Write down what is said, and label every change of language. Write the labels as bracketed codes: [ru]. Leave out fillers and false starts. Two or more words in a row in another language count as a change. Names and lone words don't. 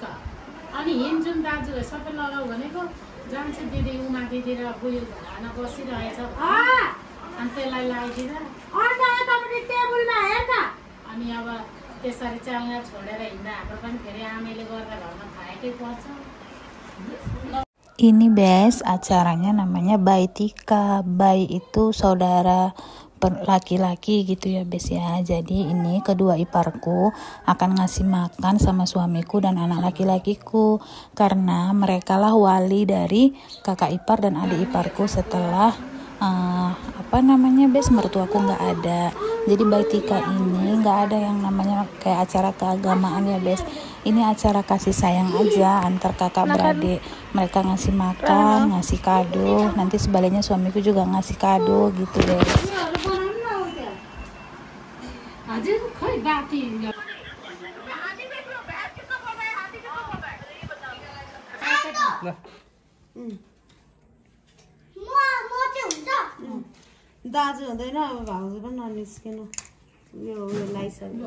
[ne] अनि हिँड्छौँ दाजुहरू सबै लगाऊ भनेको जान्छ दिदी उमा दिदी र बुयो घरमा बसिरहेछ अनि त्यसलाई लगाइदिँदा अनि अब त्यसरी चाल्न छोडेर हिँड्दा हाम्रो पनि फेरि आमैले गर्दा घरमा खाएकै पर्छ। [id] Ini Bes, acaranya namanya Baitika. Bai itu saudara laki-laki gitu ya Bes ya. Jadi ini kedua iparku akan ngasih makan sama suamiku dan anak laki-lakiku, karena mereka lah wali dari kakak ipar dan adik iparku setelah Bes, mertuaku nggak ada. Jadi Baitika ini nggak ada yang namanya kayak acara keagamaan ya Bes. Ini acara kasih sayang aja antar kakak beradik. Mereka ngasih makan, ngasih kado. Nanti sebaliknya suamiku juga ngasih kado gitu Bes. [ne] दाजु हुँदैन अब भाउजू पनि ननिस्किनु यो लाइसक्यो